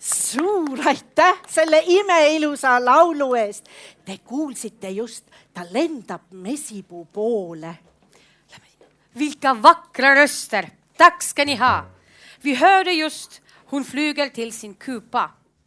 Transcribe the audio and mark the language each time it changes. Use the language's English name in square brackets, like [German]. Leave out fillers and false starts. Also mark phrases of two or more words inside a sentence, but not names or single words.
[Estonian] suur aitäh selle imeilusa laulu eest. Te kuulsite just, ta lendab mesipuu poole. [Swedish] Vilka vackra röster, tack ska ni ha. Vi hörde just hon flyger till sin kupa.